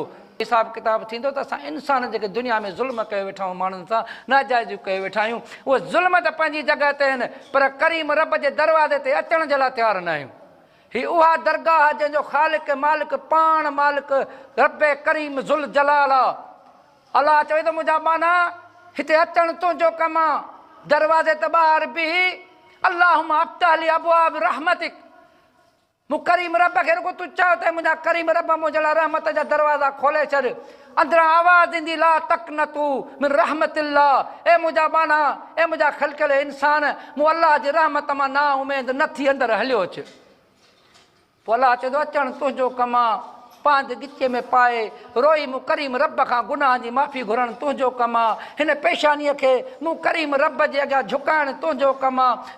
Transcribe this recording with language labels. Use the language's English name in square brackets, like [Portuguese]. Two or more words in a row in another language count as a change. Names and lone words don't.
[Sindhi] हिसाब किताब थींदो त असां इंसान जेके दुनिया में ज़ुल्म कयो वेठा आहियूं, माण्हुनि सां नाजाइज़ियूं कयो वेठा आहियूं, उहे ज़ुल्म त पंहिंजी जॻह ते आहिनि, पर करीम रब जे दरवाज़े ते अचण जे लाइ तयारु न आहियूं। हीअ उहा दरगाह जंहिंजो ख़ालिक मालिक पाण मालिक रब करीम [Arabic] ذو الجلال [Sindhi] आहे। अलाह चवे थो मुंहिंजा माना हिते अचणु तुंहिंजो कमु आहे। दरवाज़े ते ॿाहिरि बीह [Arabic] اللهم افتح لي أبواب رحمتك. [Sindhi] मूं करीम रब खे रुगो तूं चओ त मुंहिंजा करीम रब मुंहिंजे लाइ रहमत जा दरवाज़ा खोले छॾ। अंदरां आवाज़ ईंदी [Arabic] لا تقنطوا من رحمة الله. [Sindhi] ए मुंहिंजा बाना, ए मुंहिंजा ख़लक़ियल इंसान, मूं अलाह जी रहमत मां ना उमेद न थी अंदरि हलियो अचु। पोइ अलाह चए थो अचणु तुंहिंजो कमु आहे। पांध गिचे में पाए रोई मूं करीम रब खां गुनाह जी माफ़ी घुरणु तुंहिंजो कमु आहे। हिन पेशानीअ खे मूं करीम रब जे अॻियां झुकाइणु तुंहिंजो कमु आहे।